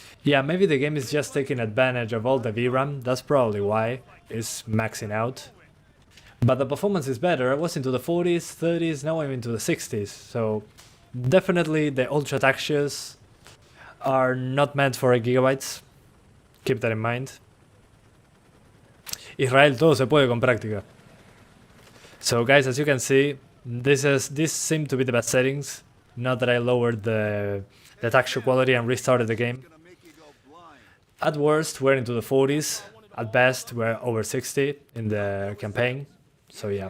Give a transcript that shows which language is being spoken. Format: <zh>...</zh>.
<en>Yeah, maybe the game is just taking advantage of all the VRAM. That's probably why it's maxing out. But the performance is better. I was into the 40s, 30s, now I'm into the 60s. So definitely the ultra textures are not meant for 8 GB. Keep that in mind.</en> <es>Israel, todo se puede con práctica.</es> <en>So guys, as you can see, this seemed to be the best settings. Not that I lowered the texture quality and restarted the game. Gonna make you go blind. At worst, we're into the 40s. At best, we're over 60 in the campaign. So yeah.</en>